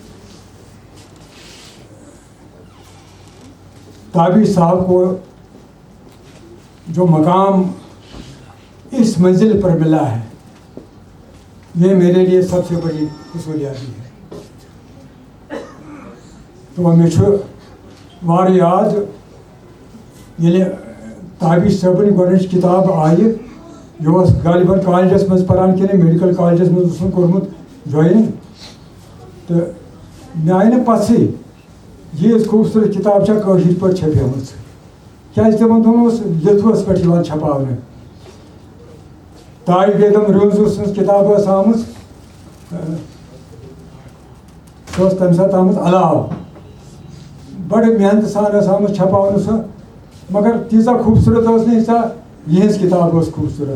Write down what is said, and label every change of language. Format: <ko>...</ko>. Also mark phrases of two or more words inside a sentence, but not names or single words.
<ur>تابر صاحب کو جو مقام اس منزل پر ملا ہے یہ میرے لیے سب سے بڑی حصولیابی ہے.</ur> <ks>تو مے وار یاد ییٚلہِ تابر صٲبٕنۍ گۄڈنِچ کتاب آیہِ یہ غالباً کالجس مز پران کہ</ks> <en>medical colleges</en> <ks>مز کورمت جوائن تو مے آئی نا پتہ یہ خوبصورت کتاب چھا کٲشِر پٲٹھۍ چھپیمٕژ کیازِ تِمن دۄہن اوس لیتھوس پٮ۪ٹھ یِوان چھپاونہٕ. تاج بیگم رٲژ سٕنٛز کتاب ٲس آمٕژ سۄ ٲس تمہِ ساتہٕ آمٕژ علاوٕ بڑٕ محنتہٕ سان ٲس آمٕژ چھپاونہٕ سۄ مگر تیٖژاہ خوٗبصوٗرت ٲس نہٕ ییٖژاہ یِہٕنٛز کتاب ٲس خوٗبصوٗرت.</ks>